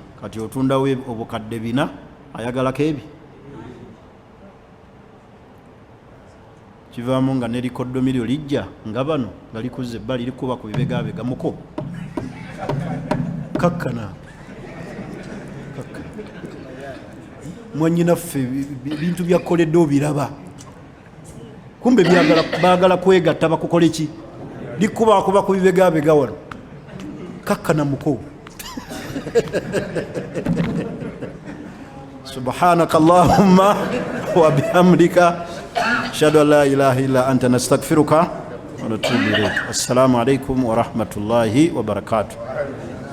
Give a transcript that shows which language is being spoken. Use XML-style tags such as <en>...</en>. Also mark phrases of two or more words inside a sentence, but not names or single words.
<lg>Kati otundawo obukadde 4, ayagalako ebi kivaamu nga ne likoddomiro lijja nga bano nga likuza ebbali likuba ku bibegabega muko kakkana mwannyinaffe bintu byakoledde obiraba, kumbe baagala kwegatta bakukole ki, likubakuba ku bibegabega wano kakkana muko.</lg> <ar>سبحانك اللهم وبحمدك أشهد أن لا إله إلا أنت نستغفرك ونتوب إليك. السلام عليكم ورحمة الله وبركاته.</ar>